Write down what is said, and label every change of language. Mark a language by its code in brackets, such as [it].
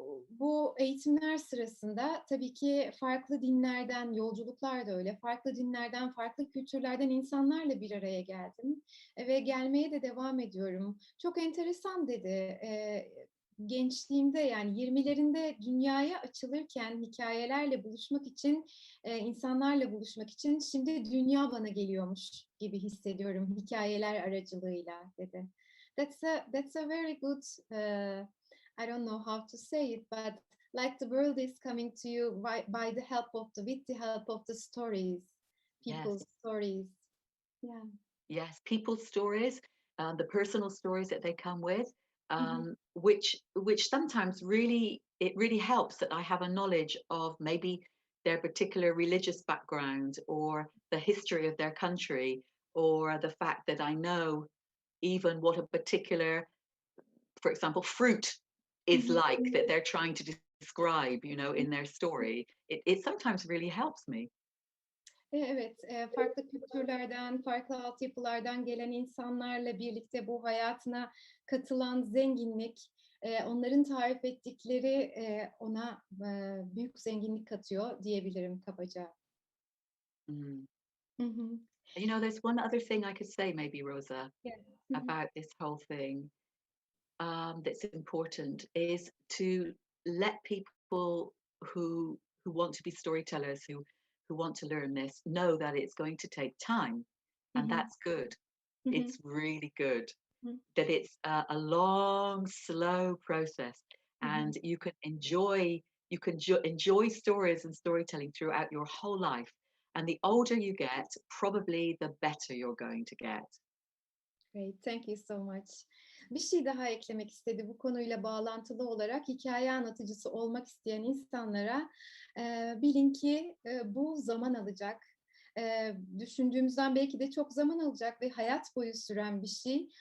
[tr] Bu eğitimler sırasında tabii ki farklı dinlerden, yolculuklar da öyle, farklı dinlerden, farklı kültürlerden insanlarla bir araya geldim, ve gelmeye de devam ediyorum. Çok enteresan dedi. Gençliğimde, yani 20'lerinde dünyaya açılırken hikâyelerle buluşmak için, insanlarla buluşmak için şimdi dünya bana geliyormuş gibi hissediyorum hikâyeler aracılığıyla dedi. [en] That's a very good, I don't know how to say it, but like the world is coming to you by the help of with the help of the stories, Yes, people's stories. Yeah. yes, people's stories, the personal stories that they come with, Mhm. which sometimes really it really helps that I have a knowledge of maybe their particular religious background or the history of their country, or the fact that I know even what a particular, for example, fruit Hı is hı. like that they're trying to describe, you know, in their story. It sometimes really helps me. [tr] Evet, farklı kültürlerden, farklı altyapılardan gelen insanlarla birlikte bu hayatına katılan zenginlik, onların tarif ettikleri, ona, büyük zenginlik katıyor diyebilirim kabaca. Mm. Hı hı. [en] You know, there's one other thing I could say, maybe, Rosa, [tr] Evet. Hı hı. [en] about this whole thing, that's important, is to let people who want to be storytellers, who want to learn this, know that it's going to take time, Hı and hı. that's good. Hı hı. It's really good Hı that it's a long, slow process, hı. and you can enjoy stories and storytelling throughout your whole life. And the older you get, probably the better you're going to get. Great, thank you so much. [tr] Bir şey daha eklemek istedi bu konuyla bağlantılı olarak hikaye anlatıcısı olmak isteyen insanlara bilin ki bu zaman alacak. Düşündüğümüzden belki de çok zaman alacak ve hayat boyu süren bir şey.